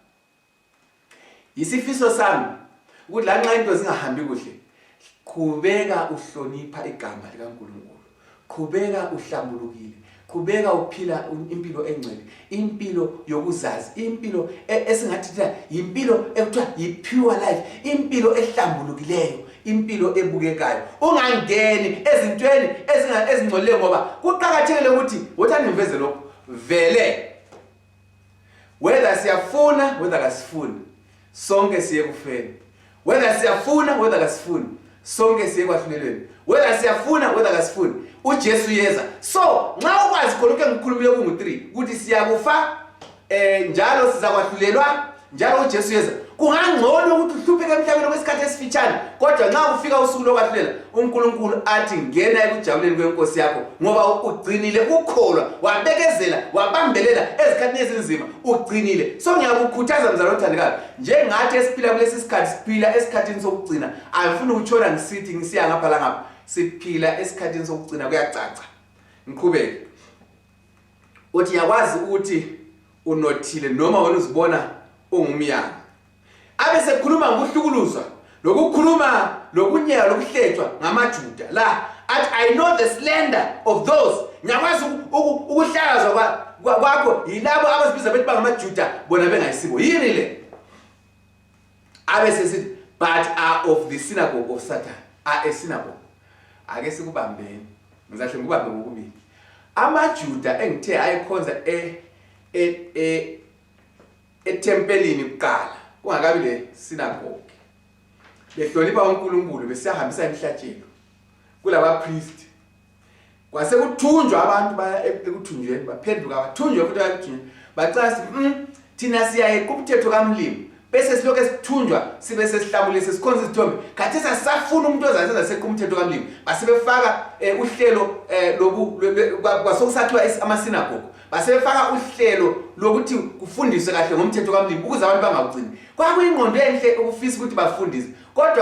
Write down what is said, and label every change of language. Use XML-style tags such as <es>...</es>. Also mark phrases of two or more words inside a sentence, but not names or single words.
<nd>Isifiso sami ukuthi la nxa into zingahambi kuhle, qhubeka uhlonipha igama likaNkulunkulu, qhubeka uhlambulukile, qhubeka uphila impilo engcwele, impilo yokuzazi, impilo esingathi impilo ekuthiwa yi-</nd> <en>pure life,</en> <nd>impilo ehlambulukileyo, impilo ebukekayo. Ungangeni ezintweni ezingcolileyo ngoba kuqhakathekile ukuthi wothani ngiveze lokho vele whether siyafuna whether kasifuni sonke siye kufeni, whether siyafuna whether kasifuni sonke siye kwahlulelweni, whether siyafuna whether kasifuni uJesu yeza. So nxa ukwazi khonke ngikhulumile kungu3 ukuthi siyakufa njalo sizakwahlulelwa njalo uJesu yeza, kungangcono ukuthi uhlupheke emhlabeni kwesikhathi esifitshane kodwa nxa kufika usuku lokwahlulela uNkulunkulu athi ngena ekujabuleni kwenkosi yakho ngoba ugcinile ukukholwa, wabekezela, wabambelela ezikhathini ezinzima, ugcinile. So ngiyakukhuthaza mzalwane othandekayo, njengathi esiphila kulesi sikhathi, siphila esikhathini sokugcina. Angifuni ukutshona ngisithi ngisiya ngapha la ngapha, siphila esikhathini sokugcina, kuyacaca. Ngiqhubeke uthi yakwazi ukuthi unothile noma wena uzibona ungumyanga. Abese khuluma ngokuhlukuluzwa, lokukhuluma lokunyeka lokuhletshwa ngamaJuda la athi</nd> <en>I know the slander of those.</en> <nd>Ngiyakwazi ukuhlazwa kwakho yilabo abazibiza bethi bangamaJuda bona bengayisibo. Yini le? Abese sithi</nd> <en>but are of the synagogue of Satan. Are a synagogue.</en> <nd>Ake sikubambeni. Ngizahle ngikubambe ngokubili. AmaJuda engithe ayikhonza etempelini kuqala kungakabi le synagogue. behlonipha uNkulunkulu besiyahambisa imihlatshelo kulaba priest kwase kuthunjwa abantu baya ekuthunjweni baphenduka bathunjwe futhi bayathunjwa bacasa thina siyaye kumthetho kaMlimi bese silokho esithunjwa sibe sesihlabulise sikhonza izithombe khathesi asafuna umuntu ozayenza sekumthetho kaMlimi basebefaka uhlelo lobu kwasokusathiwa amasinagogo basebefaka uhlelo lokuthi kufundiswe kahle ngomthetho kaMlimi ukuze abantu bangawugcini kwakuyingqondo enhle ukufisa ukuthi bafundise kodwa</nd>